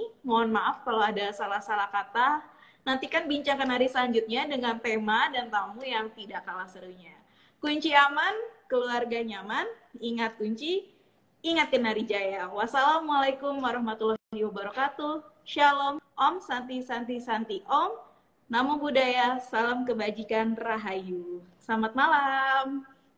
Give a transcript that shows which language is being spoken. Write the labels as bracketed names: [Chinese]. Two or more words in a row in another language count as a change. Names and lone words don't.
[Indonesian] Mohon maaf kalau ada salah-salah kata. Nantikan bincang Kenari selanjutnya dengan tema dan tamu yang tidak kalah serunya. Kunci aman, keluarga nyaman, ingat kunci, ingat Kenari Jaya. [Arabic] والسلام عليكم ورحمة الله وبركاته. [Indonesian] Shalom, [Sanskrit] ॐ शान्ति शान्ति शान्ति ॐ. [Pali] Namo Buddhaya, [Indonesian] salam kebajikan, rahayu. Selamat malam.